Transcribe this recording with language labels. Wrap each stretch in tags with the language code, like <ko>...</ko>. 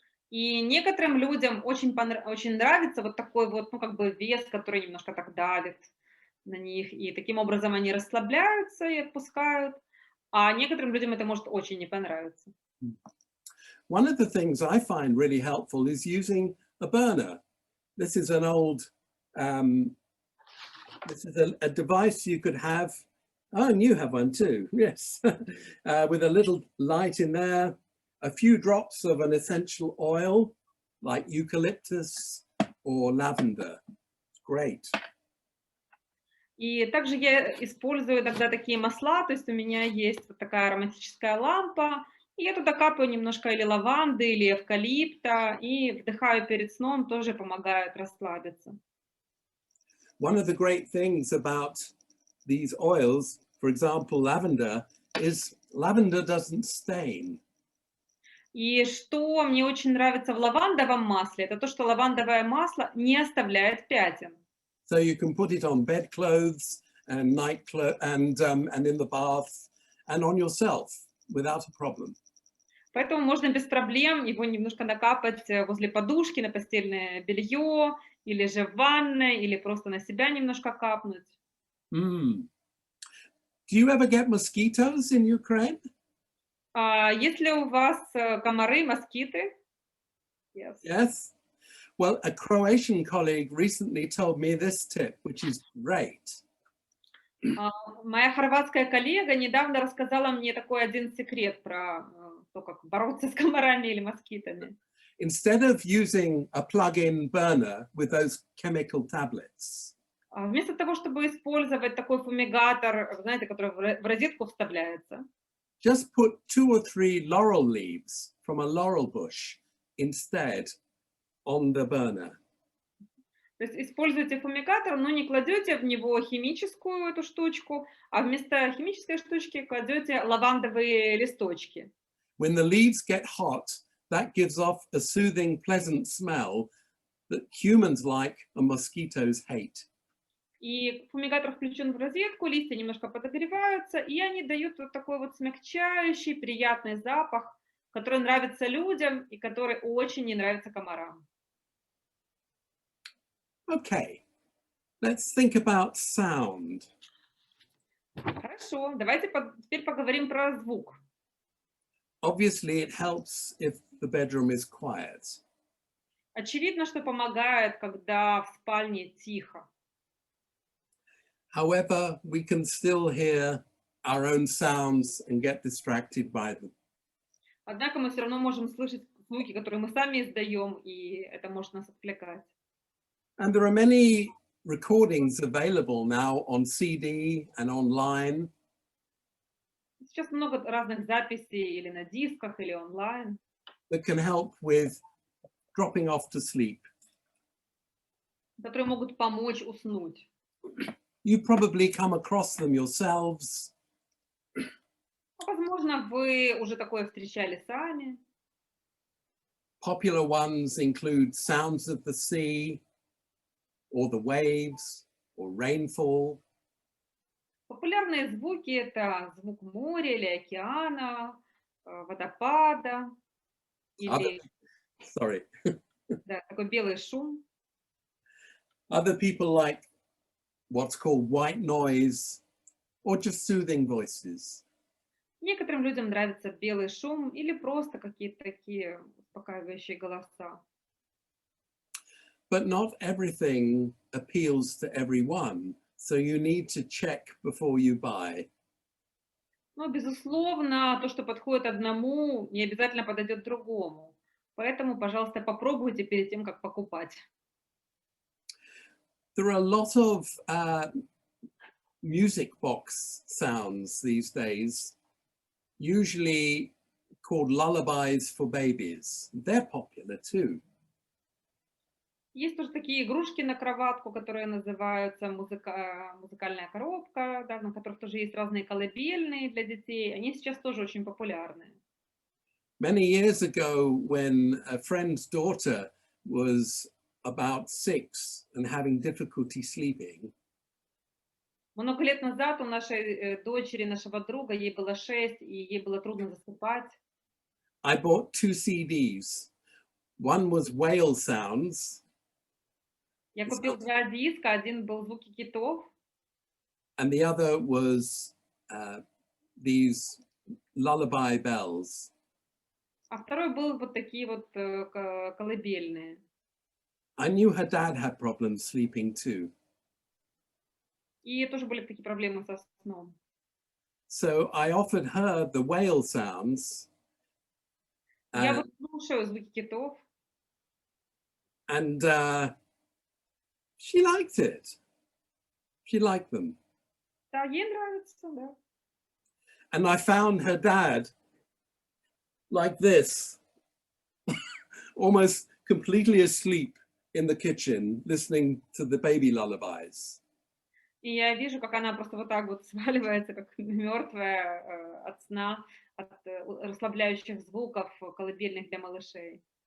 <ru>И некоторым людям очень нравится вот такой вот, ну, как бы вес, который немножко так давит на них, и таким образом они расслабляются и отпускают, а некоторым людям это может очень не понравиться.</ru> <en>One of the things I find really helpful is using a burner. This is an old, this is a device you could have. Oh, and you have one too, yes. With a little light in there, a few drops of an essential oil like eucalyptus or lavender. It's great.</en> <ru>И также я использую тогда такие масла, то есть у меня есть вот такая ароматическая лампа, и я туда капаю немножко или лаванды, или эвкалипта, и вдыхаю перед сном, тоже помогает расслабиться.</ru> <en>One of the great things about these oils, for example, lavender, is lavender doesn't stain.</en> <ru>И что мне очень нравится в лавандовом масле, это то, что лавандовое масло не оставляет пятен.</ru> <en>So you can put it on bedclothes and night clothes and in the bath and on yourself without a problem.</en> <ru>Поэтому можно без проблем его немножко накапать возле подушки на постельное белье, или же в ванной, или просто на себя немножко капнуть. Mm.</ru> <en>Do you ever get mosquitoes in Ukraine?</en> <ru>Есть ли у вас комары, москиты?</ru> <en>Yes. Yes. Well, a Croatian colleague recently told me this tip, which is great.</en> <ru>Моя хорватская коллега недавно рассказала мне такой один секрет про то, как бороться с комарами или москитами.</ru> <en>Instead of using a plug-in burner with those chemical tablets,</en> <ru>Вместо того, чтобы использовать такой фумигатор, знаете, который в розетку вставляется,</ru> <en>just put 2 or 3 laurel leaves from a laurel bush instead on the burner.</en> <ru>то есть используйте фумигатор, но не кладете в него химическую эту штучку, а вместо химической штучки кладете лавандовые листочки.</ru> <en>When the leaves get hot, that gives off a soothing, pleasant smell that humans like and mosquitoes hate.</en> <ru>И фумигатор включен в розетку, листья немножко подогреваются, и они дают вот такой вот смягчающий, приятный запах, который нравится людям и который очень не нравится комарам.</ru> <en>Okay, Let's think about sound.</en> <ru>Хорошо, давайте теперь поговорим про звук.</ru> <en>Obviously, it helps if the bedroom is quiet.</en> <ru>Очевидно, что помогает, когда в спальне тихо.</ru> <en>However, we can still hear our own sounds and get distracted by them.</en> <ru>Однако мы все равно можем слышать звуки, которые мы сами издаем, и это может нас отвлекать.</ru> <en>And there are many recordings available now on CD and online.</en> <ru>Сейчас много разных записей или на дисках, или онлайн,</ru> <en>That can help with dropping off to sleep.</en> <ru>которые могут помочь уснуть.</ru> <en>You probably come across them yourselves.</en> <ru>Возможно, вы уже такое встречали сами.</ru> <en>Popular ones include sounds of the sea, or the waves, or rainfall.</en> <ru>Популярные звуки — это звук моря или океана, водопада, или да, такой белый шум.</ru> <en>Other people like what's called white noise, or just soothing voices.</en> <ru>Некоторым людям нравится белый шум или просто какие-то такие успокаивающие голоса.</ru> <en>But not everything appeals to everyone, so you need to check before you buy.</en> <ru>Но, безусловно, то, что подходит одному, не обязательно подойдет другому. Поэтому, пожалуйста, попробуйте перед тем, как покупать.</ru> <en>There are a lot of music box sounds these days, usually called lullabies for babies. They're popular too.</en> <ru>Есть тоже такие игрушки на кроватку, которые называются музыкальная коробка, да, на которых тоже есть разные колыбельные для детей. Они сейчас тоже очень популярны.</ru> <en>Many years ago, when a friend's daughter was about 6 and having difficulty sleeping,</en> <ru>Много лет назад у нашей дочери, нашего друга, ей было 6, и ей было трудно засыпать.</ru> <en>I bought 2 CDs. One was whale sounds,</en> <ru>Я купил 2 диска, один был звуки китов,</ru> <en>and the other was these lullaby bells.</en> <ru>а второй был вот такие вот колыбельные.</ru> <en>I knew her dad had problems sleeping too.</en> <ru>И тоже были такие проблемы со сном.</ru> <en>So I offered her the whale sounds,</en> <ru>Я вот слушаю звуки китов,</ru> <en>and she liked it. She liked them.</en> <ru>да, ей нравится, да.</ru> <en>And I found her dad like this, almost completely asleep in the kitchen, listening to the baby lullabies.</en> <ru>И я вижу, как она просто вот так вот сваливается, как мертвая от сна, от расслабляющих звуков колыбельных для малышей.</ru>